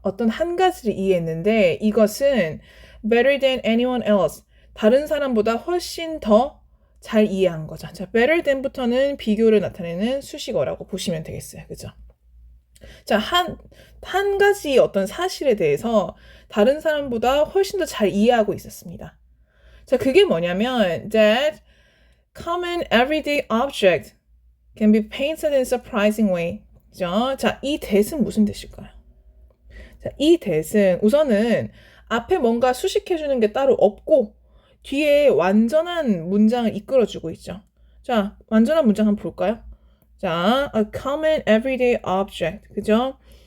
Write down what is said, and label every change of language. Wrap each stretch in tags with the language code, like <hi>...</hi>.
<ko>어떤 한 가지를 이해했는데 이것은</ko> <en>better than anyone else.</en> <ko>다른 사람보다 훨씬 더 잘 이해한 거죠. 자,</ko> <en>better than</en> <ko>부터는 비교를 나타내는 수식어라고 보시면 되겠어요. 그죠? 자, 한 가지 어떤 사실에 대해서 다른 사람보다 훨씬 더 잘 이해하고 있었습니다. 자, 그게 뭐냐면</ko> <en>that common everyday object can be painted in surprising way.</en> <ko>그죠? 자, 이 that은 무슨 뜻일까요? 자, 이 that은 우선은 앞에 뭔가 수식해주는 게 따로 없고 뒤에 완전한 문장을 이끌어주고 있죠. 자, 완전한 문장 한번 볼까요?</ko> <en>자, a common everyday object.</en> <ko>그죠?</ko>